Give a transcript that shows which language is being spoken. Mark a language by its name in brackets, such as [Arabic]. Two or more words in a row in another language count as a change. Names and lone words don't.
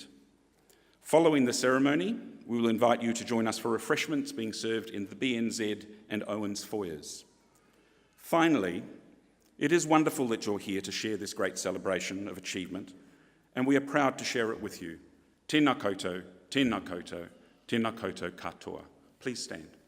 [English] Following the ceremony, we will invite you to join us for refreshments being served in the BNZ and Owens foyers. Finally, it is wonderful that you're here to share this great celebration of achievement, and we are proud to share it with you. [Māori] Tēnā koutou, tēnā koutou, tēnā koutou katoa. [English] Please stand.